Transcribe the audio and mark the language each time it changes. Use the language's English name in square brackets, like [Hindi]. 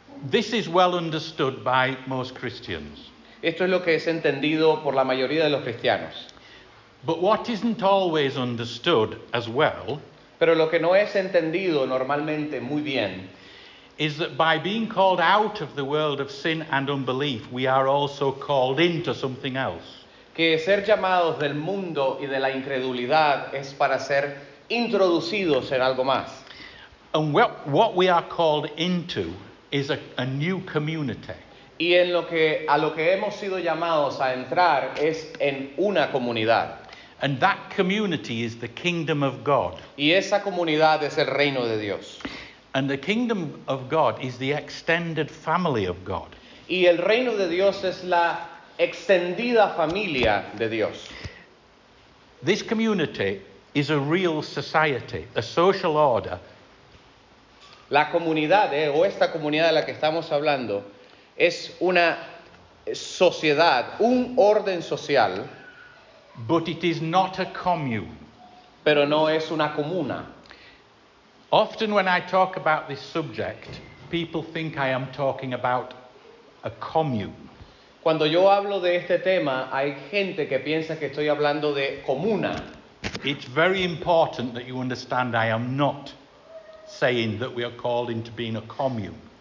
[English] This is well understood by most Christians. [Spanish] Esto es lo que es entendido por la mayoría de los cristianos. [English] But what isn't always understood as well [Spanish] Pero lo que no es entendido normalmente muy bien [English] is that by being called out of the world of sin and unbelief, we are also called into something else. [Spanish] que ser llamados del mundo y de la incredulidad es para ser introducidos en algo más. [English] And what we are called into is a new community. [Spanish] Y a lo que hemos sido llamados a entrar es en una comunidad. [English] And that community is the kingdom of God. [Spanish] Y esa comunidad es el reino de Dios. [English] And the kingdom of God is the extended family of God. [Spanish] Y el reino de Dios es la extendida familia de Dios. [English] This community is a real society, a social order. [Spanish] La comunidad, o esta comunidad de la que estamos hablando, es una sociedad, un orden social, [English] But it is not a commune. [Spanish] pero no es una comuna. [English] Often when I talk about this subject, people think I am talking about a commune. [Spanish] Cuando yo hablo de este tema, hay gente que piensa que estoy hablando de comuna. [English] It's very important that you understand I am not saying that we are called into being a commune.